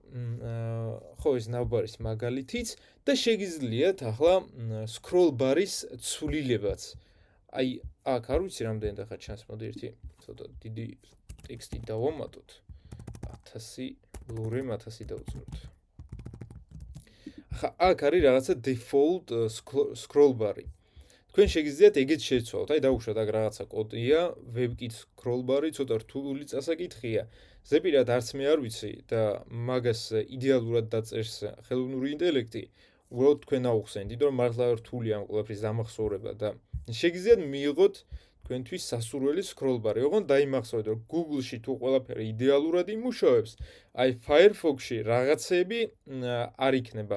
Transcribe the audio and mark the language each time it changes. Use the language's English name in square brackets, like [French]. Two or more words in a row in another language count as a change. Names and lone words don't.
[Georgian] ხო ეს ნავბარის მაგალითიც და შეგიძლიათ ახლა [English] scroll bar- [Georgian] ის ცვლილებაც. აი აქ არ ვიცი რამდენი და ხა ჩანს, მოდი ერთი ცოტა დიდი ტექსტი დავამატოთ. 1000 ლურემ 1000 დავუწევთ. ახლა აქ არის რაღაცა [English] default scroll bar- [Georgian] ი. თქვენ შეგიძლიათ ეგეც შეცვალოთ. აი დავუშვათ აქ რაღაცა კოდია, WebKit [English] scroll bar- [Georgian] ი ცოტა რთული წასაკითხია. ზეპირად არც მე არ ვიცი და მაგას იდეალურად დაწერს ხელოვნური ინტელექტი. უბრალოდ თქვენ აუხსენთ, იმიტომ რომ მართლა რთული ამ ყველაფრის დამახსოვრება და შეგიძლიათ მიიღოთ თქვენთვის სასურველი [English] scroll bar- [Georgian] ი. ოღონდ დაიმახსოვრეთ, რომ Google-ში თუ ყველაფერი იდეალურად იმუშავებს, აი Firefox-ში რაღაცები არ იქნება.